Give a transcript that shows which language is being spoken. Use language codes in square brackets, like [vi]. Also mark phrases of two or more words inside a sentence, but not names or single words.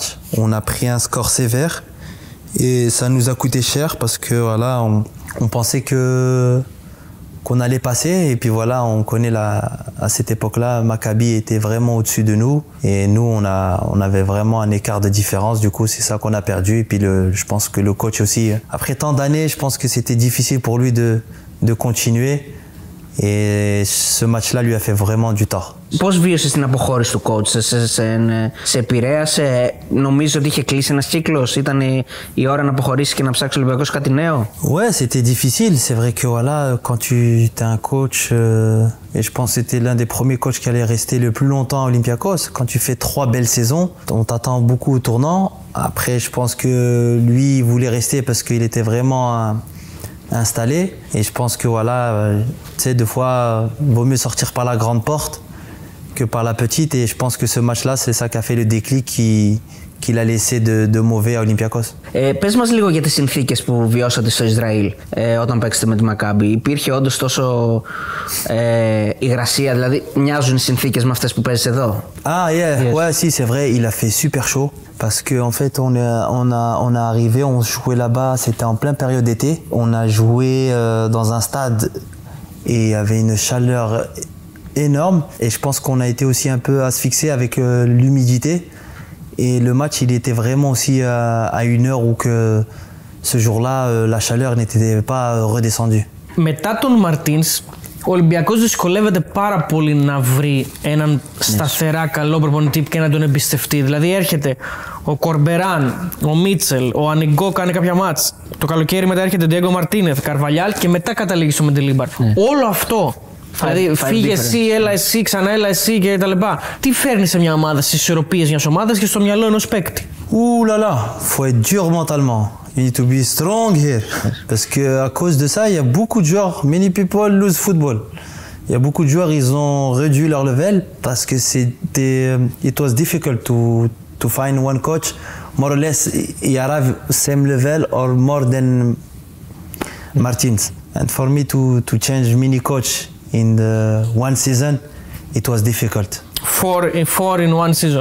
[fr] On a pris un score sévère et ça nous a coûté cher parce que voilà, on pensait qu'on allait passer et puis voilà, on connaît à cette époque-là, Maccabi était vraiment au-dessus de nous et nous on avait vraiment un écart de différence, du coup c'est ça qu'on a perdu et puis je pense que le coach aussi, après tant d'années, je pense que c'était difficile pour lui de continuer et ce match-là lui a fait vraiment du tort. [el] Πώς βίωσες την αποχώρηση του coach, σε επηρέασε, νομίζω ότι είχε κλείσει ένας κύκλος, ήταν η ώρα να αποχωρήσει και να ψάξει ο Ολυμπιακός κάτι νέο? [fr] Ouais, c'était difficile, c'est vrai que voilà, quand tu es un coach, et je pense que c'était l'un des premiers coachs qui allait rester le plus longtemps à Olympiakos, quand tu fais 3 belles saisons, on t'attend beaucoup au tournant, après je pense que lui il voulait rester parce qu'il était vraiment installé. Et je pense que voilà, tu sais, des fois, vaut mieux sortir par la grande porte que par la petite. Et je pense que ce match-là, c'est ça qui a fait le déclic qu'il a laissé de mauvais à Olympiakos. [el] Πες μας λίγο για τις συνθήκες που βιώσατε στο Ισραήλ όταν παίξατε με τη Μακάμπι. Υπήρχε όντως τόσο υγρασία, δηλαδή μοιάζουν οι συνθήκες με αυτές που παίζεις εδώ? [fr] Ah yeah, ouais, si, c'est vrai, il a fait super chaud. Parce qu'en fait, on est arrivé, on jouait là-bas, c'était en pleine période d'été. On a joué dans un stade et il y avait une chaleur énorme. Et je pense qu'on a été aussi un peu asphyxié avec l'humidité. Et le match, il était vraiment aussi à une heure où que ce jour-là, la chaleur n'était pas redescendue. [el] Μετά τον Μαρτίνς, ο Ολυμπιακός δυσκολεύεται πάρα πολύ να βρει έναν σταθερά καλό προπονητή και να τον εμπιστευτεί. Δηλαδή έρχεται ο Κορμπεράν, ο Μίτσελ, ο Ανιγκό κάνει κάποια μάτς. Το καλοκαίρι μετά έρχεται ο Ντιέγκο Μαρτίνεθ, Καρβαλιάλ και μετά καταλήγει στο Μεντελίμπαρ. Όλο αυτό. Δηλαδή φύγε εσύ, έλα εσύ, ξανά έλα εσύ και τα λοιπά. Τι φέρνει σε μια ομάδα, στις ισορροπίες μιας ομάδας και στο μυαλό ενός παίκτη? [fr] Ouh là là, faut être dur mentalement. [en] You need to be strong here. [fr] Parce que à cause de ça, il y a beaucoup de joueurs, [en] many people lose football. [fr] Il y a beaucoup de joueurs, ils ont réduit leur level parce que [en] it was difficult to find one coach more or less he arrive same level or more than Martins. And for me to change mini coach in the one season, it was difficult. Four in one season.